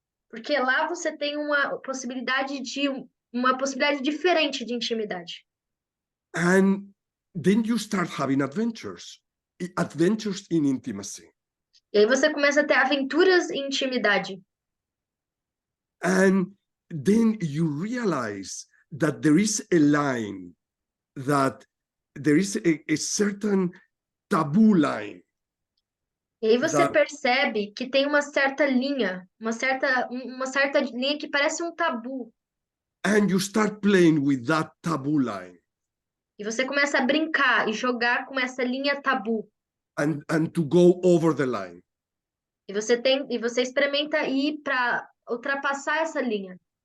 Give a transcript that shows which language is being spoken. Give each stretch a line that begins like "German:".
Portuguese: Porque lá você tem uma possibilidade diferente de intimidade.
English: And then you start having adventures in intimacy.
Portuguese: E aí você começa a ter aventuras em intimidade.
English: And then you realize that there is a line, that there is a certain taboo line.
Portuguese: E aí você percebe que tem uma certa linha, uma certa linha que parece um tabu.
English: And you start playing with that taboo line.
Portuguese: E você começa a brincar e jogar com essa linha tabu.
English: And to go over the line.
Portuguese: E você experimenta ir para ultrapassar essa linha.